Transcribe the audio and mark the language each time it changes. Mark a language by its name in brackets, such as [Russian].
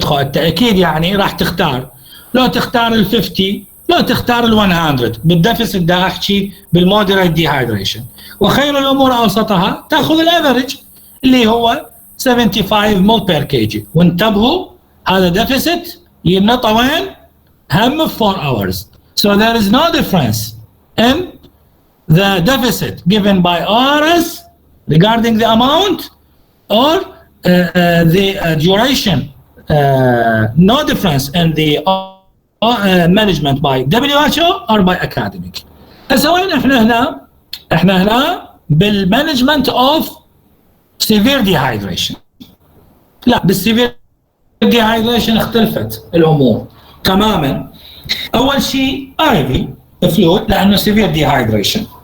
[Arabic] خو التأكيد يعني راح تختار، لو تختار ال 50 لو تختار ال 100 بالديفيسيت دا احكي بالمودريت ديهايدريشن، وخير الامور اوسطها تاخذ الافرج اللي هو 75 مول بير كيجي. وانتبهوا هذا ديفيسيت ينطى وين؟ هم 4 hours. [English] So there is no difference in the deficit given by ORS regarding the amount or the duration. No difference in the management by WHO or by academic. [Arabic] هسه وين احنا هنا بالمانجمنت اوف سيفير ديهايدريشن. لا بالسيفير ديهايدريشن اختلفت الامور تماما. اول شيء IV فلويد لانه سيفير ديهايدريشن.